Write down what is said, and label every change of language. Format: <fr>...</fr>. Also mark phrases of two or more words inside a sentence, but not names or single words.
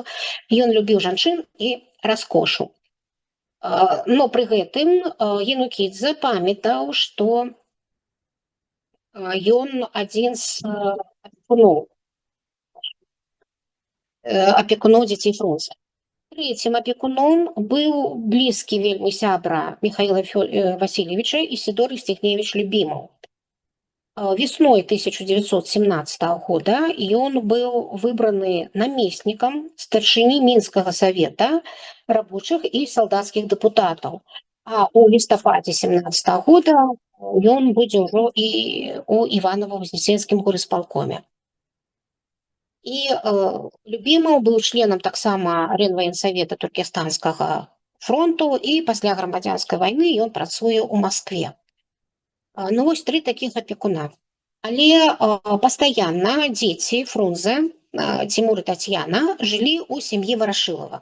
<be>Ён любіў жанчын і раскошу. Но пры гэтым Янукідзе памятаў, што ён адзін з апекуноў дзяцей Фрунзе.</be> <ru>Третьим опекуном был близкий</ru> <be>вельмі сябра</be> <ru>Михаила Васильевича Исидор Евстигневич Любимов. Весной 1917 года он был выбраны наместником старшины Минского совета рабочих и солдатских депутатов. А у листопаде 1917 года он будет уже и у Иваново-Вознесенском горисполкоме.</ru> <be>І Любімаў быў членам таксама Райваенсавета Туркестанскага фронту, і пасля грамадзянскай вайны ён працуе ў Маскве. Ну вось тры такіх апекуна. Але пастаянна дзеці Фрунзе, Тимур і Татьяна, жылі ў сям'і Варашылава.</be>